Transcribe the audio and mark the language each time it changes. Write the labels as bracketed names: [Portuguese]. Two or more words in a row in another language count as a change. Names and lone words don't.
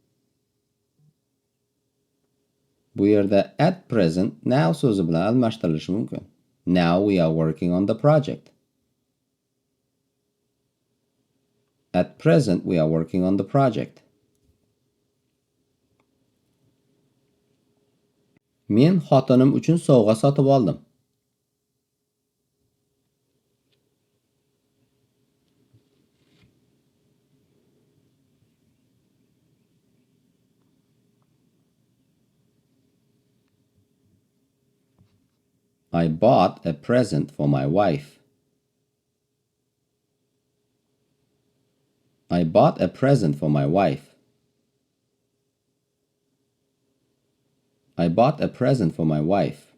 [Uzbek] Bu yerda [English] at present now [Uzbek] so'zi bilan almashtirilishi mumkin. [English] Now we are working on the project. At present, we are working on the project. [Uzbek] Men xotinim uchun sovg'a sotib oldim. [English] I bought a present for my wife. I bought a present for my wife. I bought a present for my wife.